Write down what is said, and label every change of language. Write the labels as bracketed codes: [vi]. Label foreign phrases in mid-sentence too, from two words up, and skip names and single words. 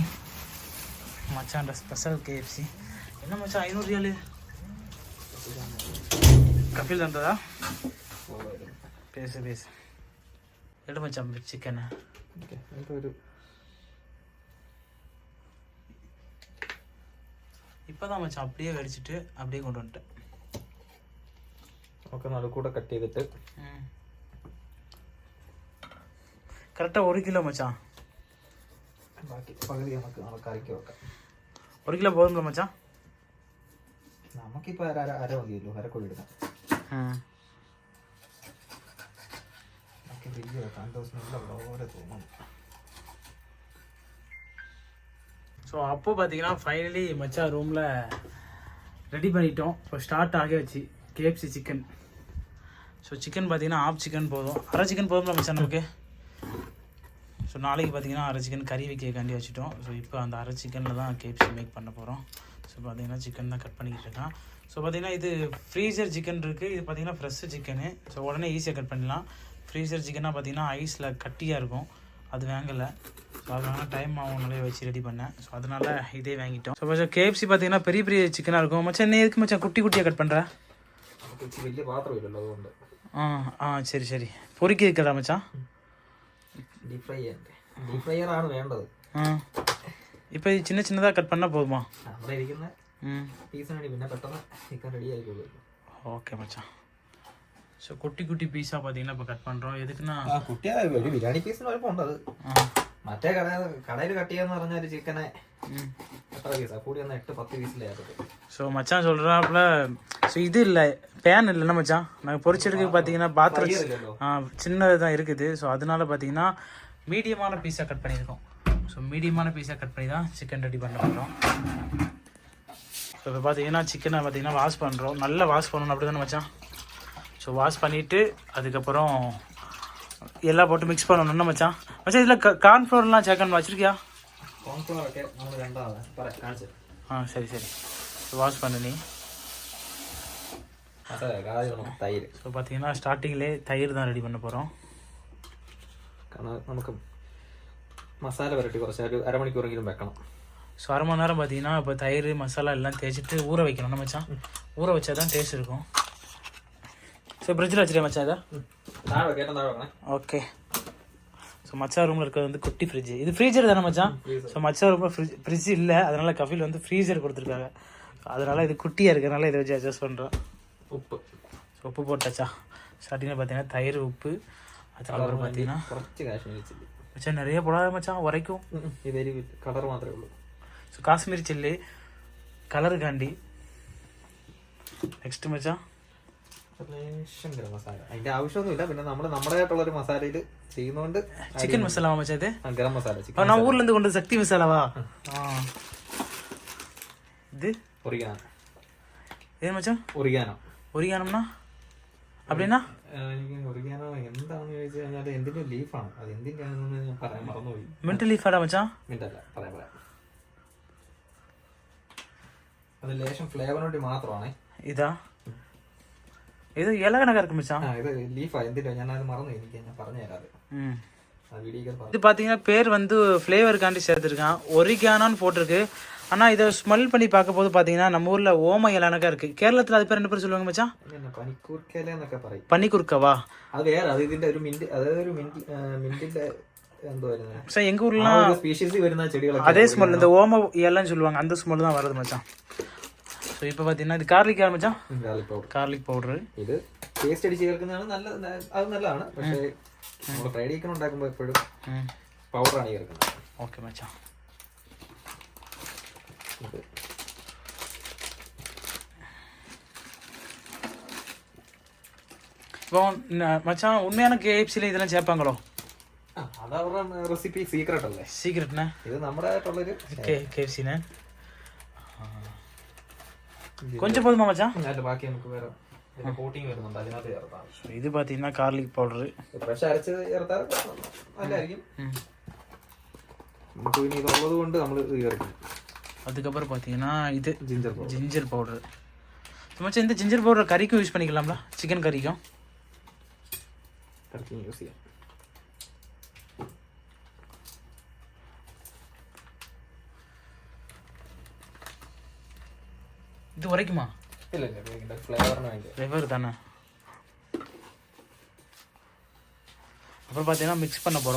[ta] மச்சான் ஸ்பெஷல் கேஎஃப்சி. என்ன மச்சான் 500 ரியாலு கஃபில் தந்ததா? பேசு எடு மச்சான் சிக்கனை. இப்போதான் மச்சான் அப்படியே வெடிச்சிட்டு அப்படியே கொண்டு வந்துட்டேன். [ml] ഒക്കെ നല്ല കൂടെ കട്ട് ചെയ്തിട്ട് കറക്റ്റാக 1 കിലോ മച്ചാൻ. ബാക്കി പകുതി നമുക്ക് കറിക്ക് വെക്കാം. 1 കിലോ പോകുന്നില്ല മച്ചാൻ? നമുക്കിപ്പോൾ അര മതിയല്ലോ, അരക്കൊഴി എടുക്കാം. ബാക്കി ഫ്രിഡ്ജ് വെക്കാം. 2 ദിവസം പോലെ തോന്നും. [ta] ஸோ அப்போ பார்த்தீங்கன்னா ஃபைனலி மச்சான் ரூமில் ரெடி பண்ணிட்டோம். இப்போ ஸ்டார்ட் ஆகியாச்சு கேஎஃப்சி சிக்கன். ஸோ சிக்கன் பார்த்தீங்கன்னா [en] half chicken [ta] போதும், அரை சிக்கன் போதும்ல மச்சான் நமக்கு. ஸோ நாளைக்கு பார்த்தீங்கன்னா அரை சிக்கன் கறி வைக்காண்டி வச்சுட்டோம். ஸோ இப்போ அந்த அரை சிக்கனில் தான் கேஎஃப்சி மேக் பண்ண போகிறோம். ஸோ பார்த்தீங்கன்னா சிக்கன் தான் கட் பண்ணிக்கிட்டு இருக்கான். ஸோ பார்த்தீங்கன்னா இது [en] freezer chicken [ta] இருக்குது, இது பார்த்தீங்கன்னா [en] fresh chicken. [ta] ஸோ உடனே ஈஸியாக கட் பண்ணிடலாம். [en] freezer chicken [ta] பார்த்தீங்கன்னா ஐஸில் கட்டியாக இருக்கும், அது வாங்கலை. ஸோ அதனால டைம் ஆகும்னாலே வச்சு ரெடி பண்ணேன். ஸோ அதனால் இதே வாங்கிட்டோம். ஸோ கொஞ்சம் KFC பார்த்தீங்கன்னா பெரிய பெரிய சிக்கனாக இருக்கும். மச்சான் என்ன எதுக்கு மச்சான் குட்டி குட்டியாக கட் பண்ணுற? [ml] വലിയ പാത്രം ഇല്ലല്ലോ അതുകൊണ്ട്. [ta] சரி சரி. பொறுக்கி இருக்கடா மச்சான். [en] deep fry [ml] ചെയ്യണ്ടേ? [en] deep fryer [ml] ആണ് വേണ്ടത്. [ta] இப்போ சின்ன சின்னதாக கட் பண்ணால் போதுமா? [ml] അവിടെ ഇരിക്കുന്ന പീസിന് വേണ്ടി പിന്നെ പെട്ടെന്ന് ചിക്കൻ റെഡി ആയിക്കോളൂ. [ta] ஓகே மச்சான். ஸோ குட்டி குட்டி பீஸாக பார்த்தீங்கன்னா இப்போ கட் பண்ணுறோம். எதுக்குன்னா [ml] കുട്ടിയാ ഒരു ബിരിയാണി പീസിന് കുഴപ്പമുണ്ട്. അത് മറ്റേ കടയിൽ കട്ട് ചെയ്യാന്ന് പറഞ്ഞാൽ ചിക്കനെ എത്ര പീസാ കൂടി വന്ന 8-10 പീസിലായിരുന്നു. [ta] ஸோ மச்சான் சொல்கிறாப்புல ஸோ இது இல்லை பேன் இல்லைன்னா மச்சான், நாங்கள் பொரிச்செடுக்க பார்த்தீங்கன்னா பாத்திரம் சின்னது தான் இருக்குது. ஸோ அதனால பார்த்தீங்கன்னா மீடியமான பீஸாக கட் பண்ணியிருக்கோம். ஸோ மீடியமான பீஸாக கட் பண்ணி தான் சிக்கன் ரெடி பண்ண போகிறோம். ஸோ இப்போ பார்த்தீங்கன்னா சிக்கனை பார்த்தீங்கன்னா வாஷ் பண்ணுறோம். நல்லா வாஷ் பண்ணணும் அப்படி தானே மச்சான்? ஸோ வாஷ் பண்ணிவிட்டு அதுக்கப்புறம் எல்லாம் போட்டு மிக்ஸ் பண்ணணும்னா மச்சான். மச்சான் இதில் கார்ன்ஃப்ளவர்லாம் சேர்க்கணும் வச்சுருக்கியா? [ml] കോൺഫ്ലവറൊക്കെ നമ്മൾ രണ്ടാമത് കാണിച്ചു. [ta] சரி சரி. வாஷ் பண்ணு நீ. [ml] തൈര്. [ta] ஸோ பார்த்தீங்கன்னா ஸ்டார்டிங்லேயே தயிர் தான் ரெடி பண்ண போகிறோம். [ml] കാരണം നമുക്ക് മസാല പുരട്ടി കുറച്ച് ഒരു അരമണിക്കൂറെങ്കിലും വെക്കണം. [ta] ஸோ அரை மணி நேரம் பார்த்தீங்கன்னா இப்போ தயிர் மசாலா எல்லாம் தேய்ச்சிட்டு ஊற வைக்கணும் நம்ம மச்சான். ஊற வச்சா தான் டேஸ்ட் இருக்கும். ஸோ ஃப்ரிட்ஜில் வச்சுட்டேன் மச்சான் இதை. தாழை கேட்டால் தாழை வைக்கணும். ஓகே. ஸோ மச்சா ரூமில் இருக்கிறது வந்து குட்டி ஃப்ரிட்ஜ். இது ஃப்ரீசர் தானே மச்சான்? ஸோ மச்சா ரூமில் ஃப்ரிட்ஜ் இல்லை, அதனால கஃபில் வந்து ஃப்ரீசர் கொடுத்துருக்காங்க. அதனால் இது குட்டியாக இருக்கிறனால இதை வச்சு அட்ஜஸ்ட் பண்ணுறோம். உப்பு. ஸோ உப்பு போட்டாச்சா? ஸ்டார்டிங்கில் பார்த்தீங்கன்னா தயிர் உப்பு, அதுக்கப்புறம் பார்த்தீங்கன்னா [ml] കുറച്ച് [en] Kashmiri chilli. [ta] மச்சான் நிறைய போடாத மச்சான், உரைக்கும். [ml] ഇത് കളർ മാത്രമേ ഉള്ളൂ. [ta] ஸோ [en] Kashmiri chilli [ta] கலருக்காண்டி. [ml] നെക്സ്റ്റ് മച്ചാൻ ലേശം ഗരം മസാല. അതിന്റെ ആവശ്യമൊന്നുമില്ല, പിന്നെ നമ്മൾ നമ്മുടേതായിട്ടുള്ളൊരു മസാലയിൽ ചെയ്യുന്നതുകൊണ്ട്. [ta] சிக்கன் மசாலாவா மச்சான் இது? [ml] ഗരം மசாല. ചിക്കൻ [ta] நான் ஊர்லேருந்து கொண்டு சக்தி மசாலாவா? இது [ml] ഒറിഗാനോ. [ta] ஏன் மச்சான் [ml] ഒറിഗാനോ. [ta] ஒரிகானம்னா அப்படின்னா? [ml] എനിക്ക് ഒറിഗാനോ എന്താണെന്ന് ചോദിച്ചു കഴിഞ്ഞാൽ എന്തിന്റെ ലീഫാണ്, അത് എന്തിന്റെ ആണെന്ന് ഞാൻ പറയാൻ മറന്നുപോയി. [en] mint leaf [ta] மச்சான்? [ml] മിണ്ടല്ല, പറയാം. അത് ലേശം ഫ്ലേവറിന് വേണ്ടി മാത്രമാണേ. [ta] இதா இது இலகணக்கா இருக்கு மச்சான். [ml] ഇത് ലീഫാ. എന്തിന്റെ ഞാനത് മറന്നു, എനിക്ക് ഞാൻ പറഞ്ഞു തരാതെ. [ta] இது பார்த்தீங்கன்னா பேர் வந்து ஃப்ளேவருக்காண்டி சேர்த்துருக்கான், ஒரிகானோன்னு போட்டிருக்கு. ஆனால் இதை ஸ்மெல் பண்ணி பார்க்க போது பார்த்தீங்கன்னா நம்ம ஊரில் ஓம இலனக்கா இருக்குது. கேரளத்தில் அது பேர் என்ன பேர் சொல்லுவாங்க மச்சான்? [ml] പനിക്കൂർക്കല എന്നൊക്കെ പറയും. [ta] பனிக்குறுக்கவா? [ml] അത് വേറെ, അത് ഇതിന്റെ ഒരു മിന്റ്, അതായത് ഒരു മിന്റിന്റെ എന്തോ വരുന്നത്. [ta] சார் எங்கள் ஊர்லாம் [ml] സ്പീഷീസ് വരുന്ന ചെടികളൊക്കെ [ta] அதே ஸ்மெல், இந்த ஓம இலன்னு சொல்லுவாங்க, அந்த ஸ்மெல் தான் வருது மச்சான். ஸோ இப்போ பார்த்தீங்கன்னா இது கார்லிக் மச்சான், [en] garlic powder. [ml] ഇത് ടേസ്റ്റ് അടിച്ച് ചേർക്കുന്നതാണ് നല്ല, അത് നല്ലതാണ്. പക്ഷേ നമ്മൾ [en] fried chicken [ml] ഉണ്ടാക്കുമ്പോൾ എപ്പോഴും പൗഡറാണ് ചേർക്കുന്നത്. [ta] ஓகே மச்சான். இப்போ மச்சான் உண்மையான KFCல இதெல்லாம் சேர்ப்பாங்களோ? [ml] അത് അവരുടെ [en] recipe secret [ml] അല്ലേ? [ta] சீக்கிரட்ண்ணே. [ml] ഇത് നമ്മുടേതായിട്ടുള്ളൊരു [ta] KFCண்ணே. கொஞ்சம் போதுமா மச்சான்? [ml] അതിന്റെ ബാക്കി നമുക്ക് വേറെ കോട്ടിങ് വരുന്നുണ്ട്, അതിനകത്ത് ചേർത്താൽ. [ta] இது பார்த்தீங்கன்னா [en] garlic powder. [ml] ഫ്രഷ് അരച്ച് ചേർത്താൽ നല്ലതായിരിക്കും. നമുക്ക് പിന്നെ ഇതുള്ളത് കൊണ്ട് നമ്മൾ ഇത് ചേർക്കും. [ta] அதுக்கப்புறம் பார்த்தீங்கன்னா இது [ml] ജിഞ്ചർ [en] ginger powder. [ta] மச்சான் இந்த [en] ginger powder [ta] கறிக்கும் யூஸ் பண்ணிக்கலாம்ல? சிக்கன் கறிக்கும் [ml] യൂസ് ചെയ്യാം. [ta] இது உரைக்குமா? [ml] ഇല്ല ഇല്ല, ഫ്ലേവറിന് വേണ്ടി. [ta] ஃப்ளேவர் தானே. அப்புறம் பார்த்தீங்கன்னா மிக்ஸ் பண்ண போகிறோம்.